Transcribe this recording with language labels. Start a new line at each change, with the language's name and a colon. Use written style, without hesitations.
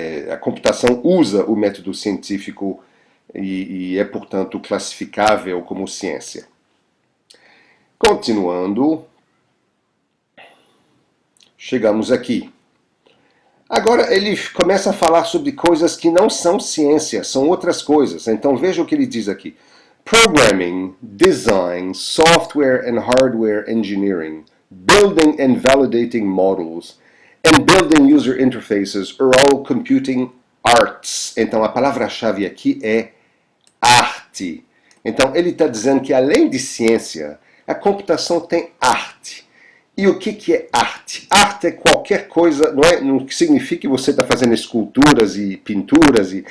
Portuguese: a computação usa o método científico e é, portanto, classificável como ciência. Continuando, chegamos aqui. Agora ele começa a falar sobre coisas que não são ciência, são outras coisas. Então veja o que ele diz aqui.
English: Programming, design, software and hardware engineering, building and validating models, and building user interfaces are all computing arts.
Portuguese: Então a palavra-chave aqui é arte. Então ele está dizendo que além de ciência, a computação tem arte. E o que é arte? Arte é qualquer coisa, não significa que você está fazendo esculturas e pinturas.